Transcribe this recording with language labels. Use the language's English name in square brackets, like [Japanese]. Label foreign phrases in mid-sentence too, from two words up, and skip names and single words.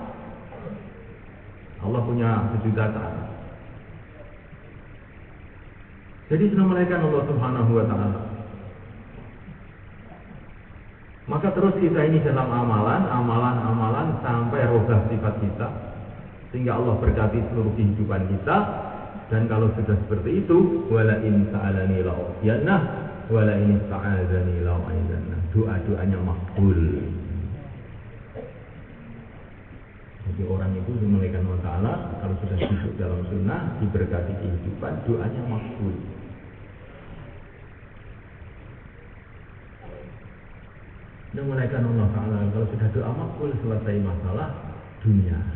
[Indonesian] Allah punya sejuta cara. Jadi senamaikan Allah [Arabic] سبحانه وتعالى. [Indonesian] Maka terus kita ini dalam amalan sampai rubah sifat kita, sehingga Allah berkati seluruh kehidupan kita. Dan kalau sudah seperti itu, [Arabic] ولئن سألني لأعطينه ولئن استعاذني لأعيذنه. [Indonesian] Doa-doanya makbul. Jadi orang itu dimulaikan [Arabic] الله تعالى, [Indonesian] kalau sudah hidup dalam sunnah, diberkati kehidupan, doanya makbul. Dimulaikan [Arabic] الله تعالى, [Indonesian] kalau sudah doa makbul, selesai masalah dunia.